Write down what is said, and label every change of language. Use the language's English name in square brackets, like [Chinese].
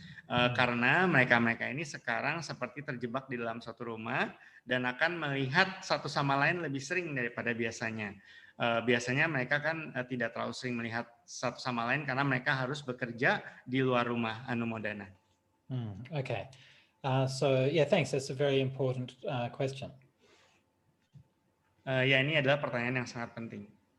[Indonesian] Karena mereka-mereka ini sekarang seperti terjebak di dalam suatu rumah dan akan melihat satu sama lain lebih sering daripada biasanya. Biasanya mereka kan tidak terlalu sering melihat satu sama lain karena mereka harus bekerja di luar rumah, Anumodana. [English] Okay. So yeah, thanks. That's a very important question. [Indonesian] Ya, ini adalah pertanyaan yang sangat penting.